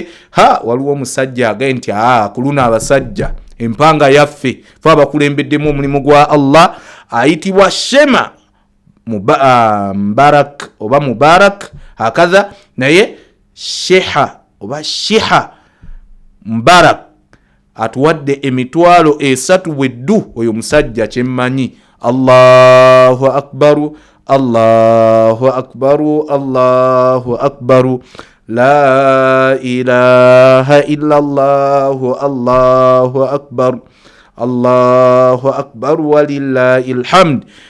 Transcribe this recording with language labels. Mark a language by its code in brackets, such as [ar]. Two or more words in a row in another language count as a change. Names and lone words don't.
[lg] Waliwo omusajja agaye nti kuluna abasajja empanga yaffe fe abakulembeddemu omulimu gwa Allah, ayitibwa Shema Mubarak oba Mubarak akaza, naye Sheha oba Shiha Mubarak atuwadde emitwalo 3 bweddu. Oyo musajja kyemmanyi. [ar] الله أكبر، الله أكبر، الله أكبر، لا إله إلا الله، الله أكبر، الله أكبر ولله الحمد.